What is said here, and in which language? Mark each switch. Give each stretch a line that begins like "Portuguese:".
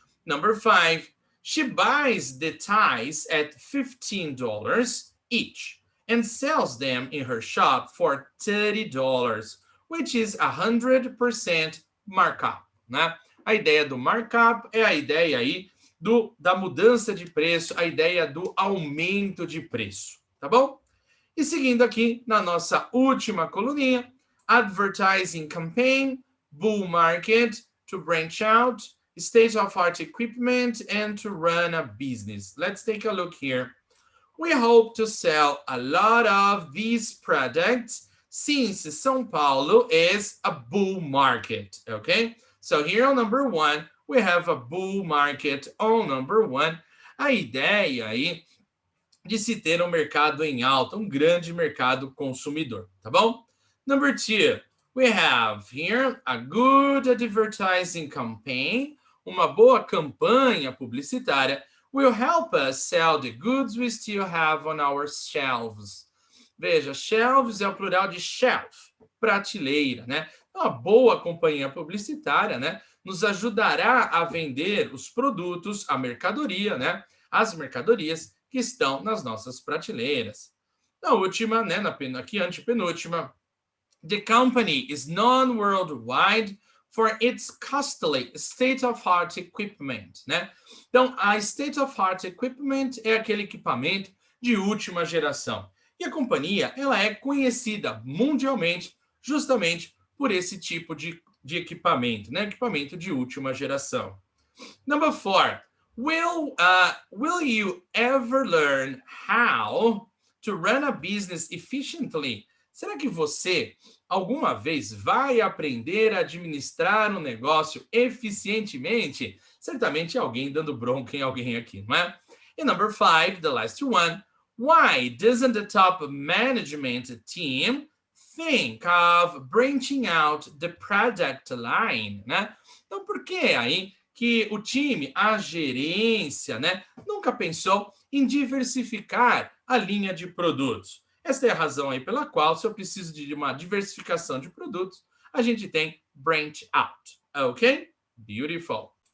English: Number 5, she buys the ties at $15 each and sells them in her shop for $30, which is 100% markup, né?
Portuguese: A ideia do markup é a ideia aí da mudança de preço, a ideia do aumento de preço, tá bom? E seguindo aqui na nossa última coluninha, advertising campaign, bull market, to branch out, state-of-art equipment, and to run a business.
English: Let's take a look here. We hope to sell a lot of these products since São Paulo is a bull market, okay? So here on number 1, we have a bull market on number 1.
Portuguese: A ideia aí de se ter um mercado em alta, um grande mercado consumidor, tá bom?
English: Number 2, we have here a good advertising campaign.
Portuguese: Uma boa campanha publicitária
English: will help us sell the goods we still have on our shelves.
Portuguese: Veja, shelves é o plural de shelf, prateleira, né? Uma boa companhia publicitária, né, nos ajudará a vender os produtos, a mercadoria, né, as mercadorias que estão nas nossas prateleiras. Na última, né, aqui antepenúltima,
English: the company is known worldwide for its costly state-of-art equipment, né?
Portuguese: Então, a state-of-art equipment é aquele equipamento de última geração. E a companhia, ela é conhecida mundialmente justamente por esse tipo de equipamento, né? Equipamento de última geração.
English: Number 4, will you ever learn how to run a business efficiently?
Portuguese: Será que você alguma vez vai aprender a administrar um negócio eficientemente? Certamente alguém dando bronca em alguém aqui, não é?
English: E number 5, the last one, why doesn't the top management team think of branching out the product line, né?
Portuguese: Então, por que aí que o time, a gerência, né, nunca pensou em diversificar a linha de produtos? Esta é a razão aí pela qual, se eu preciso de uma diversificação de produtos, a gente tem branch out, ok? Beautiful.